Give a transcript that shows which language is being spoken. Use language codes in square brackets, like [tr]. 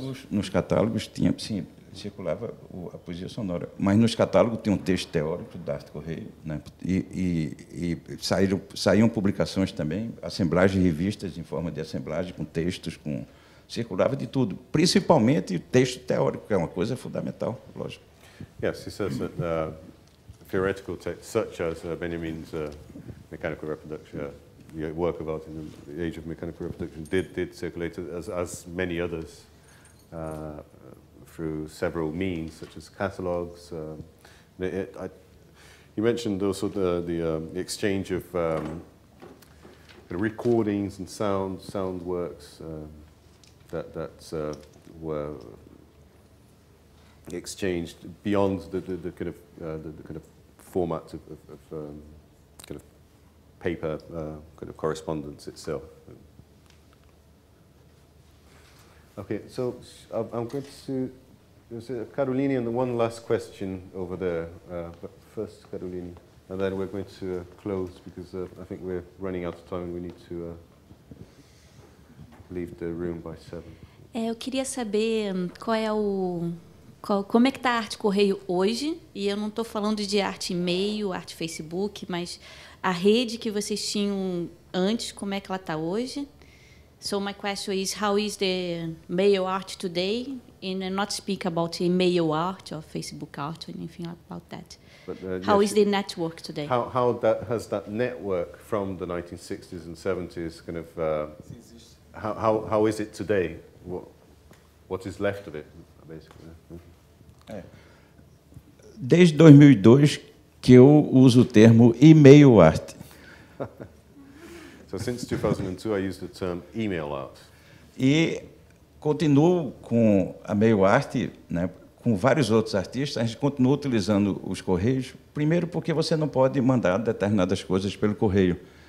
[pt] nos catálogos tinha, sim, circulava a poesia sonora. Mas nos catálogos tem um texto teórico da Arte Correio, né? E saíram publicações também, assemblagens de revistas em forma de assemblagem, com textos, circulava de tudo, principalmente texto teórico, que é uma coisa fundamental, lógico. [en] Yes, he says that theoretical texts such as Benjamin's mechanical reproduction, the work of art in the age of mechanical reproduction did circulate as many others through several means, such as catalogues. You mentioned also the exchange of recordings and sound works that were exchanged beyond the kind of format of kind of paper kind of correspondence itself. Okay, so I'm going to. There's Caroline and one last question over there. But first, Caroline. and then we're going to close because I think we're running out of time and we need to leave the room by 7. [pt] Eu queria saber como é que está a Arte Correio hoje, e eu não estou falando de arte e-mail, arte Facebook, mas a rede que vocês tinham antes, como é que ela está hoje? [en] So my question is, how is the mail art today? And not speak about email art or Facebook art or anything about that. But, how yes, is the network today? How has that network from the 1960s and 70s kind of, how is it today? What is left of it, basically? [pt] Desde 2002 que eu uso o termo e-mail art. [en] So since 2002 I use the term email art. [pt] E continuo com a mail art, né, com vários outros artistas, a gente continua utilizando os correios, primeiro porque você não pode mandar determinadas coisas pelo correio.